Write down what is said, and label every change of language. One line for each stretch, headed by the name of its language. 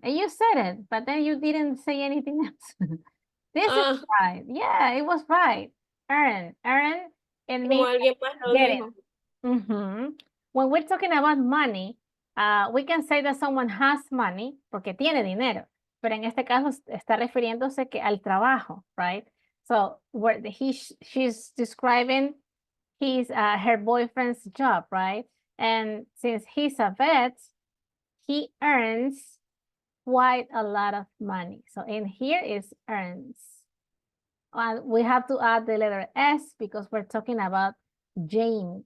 English: And you said it, but then you didn't say anything else. This is right. Yeah, it was right. Earn. Earn. It means get it. When we're talking about money, we can say that someone has money
Spanish: porque tiene dinero. Pero en este caso está refiriéndose que al trabajo,
English: right? So where she's describing her boyfriend's job, right? And since he's a vet, he earns quite a lot of money. So in here is earns. And we have to add the letter S because we're talking about Jamie.